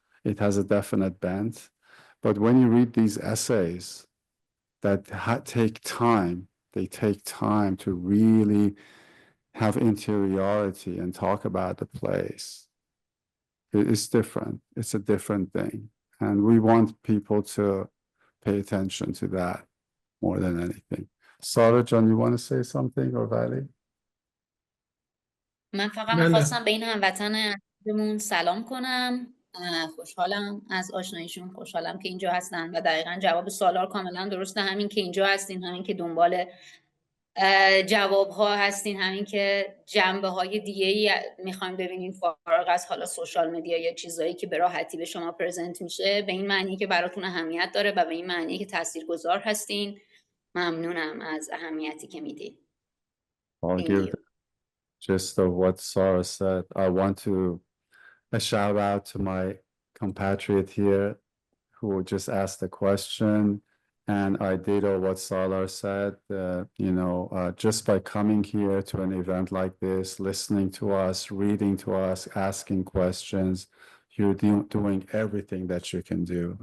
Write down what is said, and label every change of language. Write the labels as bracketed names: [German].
[English] It has a definite bent. But when you read these essays that take time, they take time to really have interiority and talk about the place. It's different. It's a different thing. And we want people to pay attention to that more than anything. Sara John, you want to say something, or Vali? [Persian] من فقط میخواستم به این هموطن عزیزمون سلام کنم. خوشحالم از آشناییشون، خوشحالم که اینجا هستن و دقیقا جواب سالار کاملا درسته. همین که اینجا هستین، همین که دنبال جواب ها هستین، همین که جنبه های دیگه ای میخوایم ببینین فارغ از حالا سوشال مدیا یا چیزایی که به راحتی به شما پرزنت میشه، به این معنی که براتون اهمیت داره و به این معنی که تاثیرگذار هستین. ممنونم از اهمیتی که میدین. [English] gist of what Sara said. I want to a shout out to my compatriot here who just asked the question. And I ditto what Salar said, just by coming here to an event like this, listening to us, reading to us, asking questions, you're doing everything that you can do.